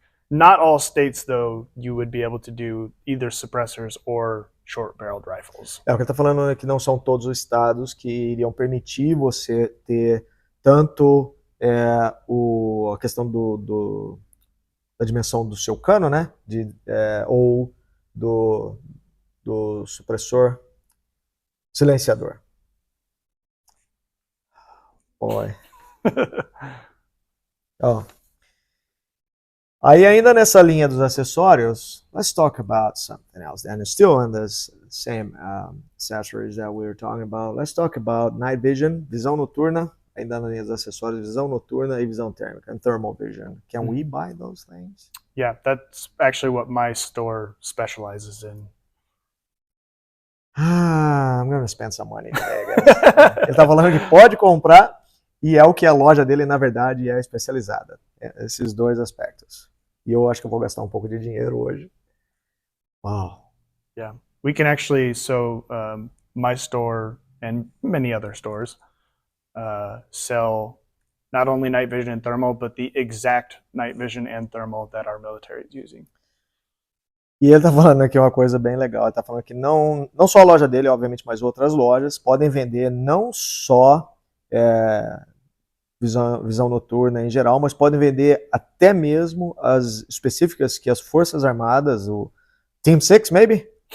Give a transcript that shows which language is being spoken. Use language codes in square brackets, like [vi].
[en] Not all states, though, you would be able to do either suppressors or short-barreled rifles. [pt] O que ele está falando é que não são todos os estados que iriam permitir você ter tanto a questão da dimensão do seu cano, né? Ou do supressor silenciador. [en] Boy. [pt] Aí ainda nessa linha dos acessórios, [en] let's talk about something else. And still in this same accessories that we were talking about, let's talk about night vision, [pt] visão noturna, ainda na linha dos acessórios, visão noturna e visão térmica, [en] and thermal vision. Can we buy those things? Yeah, that's actually what my store specializes in. I'm gonna spend some money today, guys. [pt] Ele tá falando que pode comprar e é o que a loja dele, na verdade, é especializada. Esses dois aspectos. E eu acho que eu vou gastar um pouco de dinheiro hoje. [en] Wow. Yeah, we can actually, my store and many other stores sell not only night vision and thermal, but the exact night vision and thermal that our military is using. [pt] E ele tá falando aqui uma coisa bem legal. Ele tá falando que não só a loja dele, obviamente, mas outras lojas podem vender não só visão noturna em geral, mas podem vender até mesmo as específicas que as Forças Armadas, o Team 6, maybe?